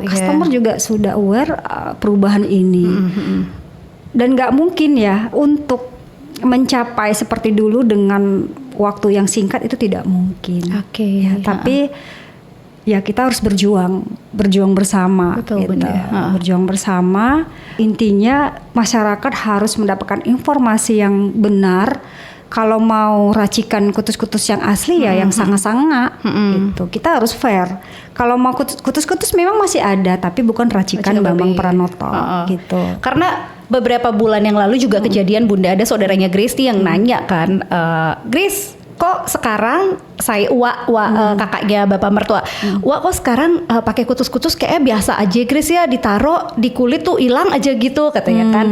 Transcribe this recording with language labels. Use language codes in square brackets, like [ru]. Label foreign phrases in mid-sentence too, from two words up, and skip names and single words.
[id] customer juga sudah aware perubahan ini. Dan nggak mungkin ya untuk mencapai seperti dulu dengan waktu yang singkat, itu tidak mungkin. Tapi ya kita harus berjuang bersama. Betul, gitu. Berjuang bersama. Intinya masyarakat harus mendapatkan informasi yang benar. Kalau mau racikan kutus-kutus yang asli ya yang sangat-sangat gitu. Kita harus fair. Kalau mau kutus-kutus memang masih ada, tapi bukan racikan Bambang Pranoto gitu. Karena beberapa bulan yang lalu juga kejadian Bunda, ada saudaranya Grace yang nanya kan, Grace kok sekarang saya kakaknya bapak mertua, kok sekarang pakai kutus-kutus kayak biasa aja Grace ya, ditaro di kulit tuh hilang aja gitu katanya kan.